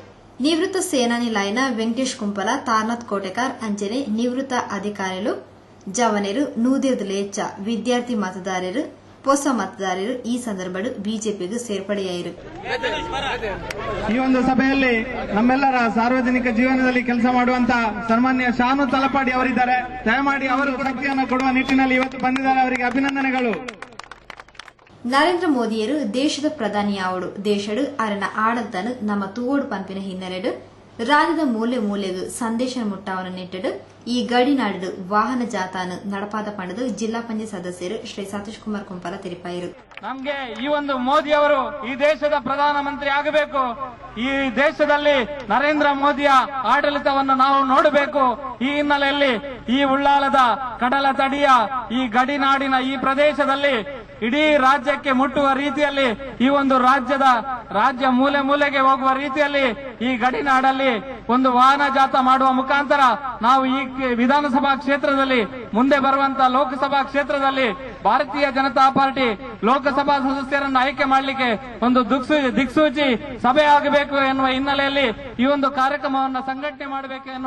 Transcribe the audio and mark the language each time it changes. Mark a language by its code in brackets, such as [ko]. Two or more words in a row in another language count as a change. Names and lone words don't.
[tcy] ನಿವೃತ್ತ ಸೇನಾನಿ ಲೈನ ವೆಂಕಟೇಶ್ ಕುಂಪಲ ತಾರ್ನಾಥ್ ಕೋಟೆಕಾರ್ ಅಂಚನೆ ನಿವೃತ್ತ ಅಧಿಕಾರಿಗಳು ಜವನೇರು ನೂದಿರ್ದ ಲೇಚ ವಿದ್ಯಾರ್ಥಿ ಮತದಾರರು ಹೊಸ ಮತದಾರರು ಈ ಸಂದರ್ಭದಲ್ಲಿ ಬಿಜೆಪಿಗೆ ಸೇರ್ಪಡೆಯಾಯಿರು. [kn] ಈ ಒಂದು ಸಭೆಯಲ್ಲಿ ನಮ್ಮೆಲ್ಲರ ಸಾರ್ವಜನಿಕ ಜೀವನದಲ್ಲಿ ಕೆಲಸ ಮಾಡುವಂತಹ ಸನ್ಮಾನ್ಯ ಶಾನು ತಲಪಾಡಿ ಅವರಿದ್ದಾರೆ. ದಯಮಾಡಿ ಅವರು ಶಕ್ತಿಯನ್ನು ಕೊಡುವ ನಿಟ್ಟಿನಲ್ಲಿ ಇವತ್ತು ಬಂದಿದ್ದಾರೆ. ಅವರಿಗೆ ಅಭಿನಂದನೆಗಳು. [tcy] ನರೇಂದ್ರ ಮೋದಿಯರು ದೇಶದ ಪ್ರಧಾನಿಯಾವಡು ದೇಶಡು ಅರನ ಆಡಳಿತನು ನಮ್ಮ ತೂವೋಡು ಪಂಪಿನ ಹಿನ್ನೆಲೆಡು ರಾಜ್ಯದ ಮೂಲೆ ಮೂಲೆಗೂ ಸಂದೇಶ ಮುಟ್ಟಾವನ್ನು ನೆಟ್ಟಡು ಈ ಗಡಿನಾಡು ವಾಹನ ಜಾಥಾನು ನಡಪಾದ ಪಂಡದು ಜಿಲ್ಲಾ ಪಂಚಾಯತ್ ಸದಸ್ಯರು ಶ್ರೀ ಸತೀಶ್ ಕುಮಾರ್ ಕುಂಪಲ ತಿಳಿಪಾಯಿರು. [kn] ನಮ್ಗೆ ಈ ಒಂದು ಮೋದಿ ಅವರು ಈ ದೇಶದ ಪ್ರಧಾನಮಂತ್ರಿ ಆಗಬೇಕು. ಈ ದೇಶದಲ್ಲಿ ನರೇಂದ್ರ ಮೋದಿಯ ಆಡಳಿತವನ್ನು ನಾವು ನೋಡಬೇಕು. ಈ ಹಿನ್ನೆಲೆಯಲ್ಲಿ ಈ ಉಳ್ಳಾಲದ ಕಡಲ ತಡಿಯ ಈ ಗಡಿನಾಡಿನ ಈ ಪ್ರದೇಶದಲ್ಲಿ ಇಡೀ ರಾಜ್ಯಕ್ಕೆ ಮುಟ್ಟುವ ರೀತಿಯಲ್ಲಿ ಈ ಒಂದು ರಾಜ್ಯ ಮೂಲೆ ಮೂಲೆಗೆ ಹೋಗುವ ರೀತಿಯಲ್ಲಿ ಈ ಗಡಿನಾಡಲ್ಲಿ ಒಂದು ವಾಹನ ಜಾಥಾ ಮಾಡುವ ಮುಖಾಂತರ ನಾವು ಈ ವಿಧಾನಸಭಾ ಕ್ಷೇತ್ರದಲ್ಲಿ ಮುಂದೆ ಬರುವಂತಹ ಲೋಕಸಭಾ ಕ್ಷೇತ್ರದಲ್ಲಿ ಭಾರತೀಯ ಜನತಾ ಪಾರ್ಟಿ ಲೋಕಸಭಾ ಸದಸ್ಯರನ್ನು ಆಯ್ಕೆ ಮಾಡಲಿಕ್ಕೆ ಒಂದು ದಿಕ್ಸೂಚಿ ಸಭೆ ಆಗಬೇಕು ಎನ್ನುವ ಹಿನ್ನೆಲೆಯಲ್ಲಿ ಈ ಒಂದು ಕಾರ್ಯಕ್ರಮವನ್ನು ಸಂಘಟನೆ ಮಾಡಬೇಕು ಎನ್ನುವ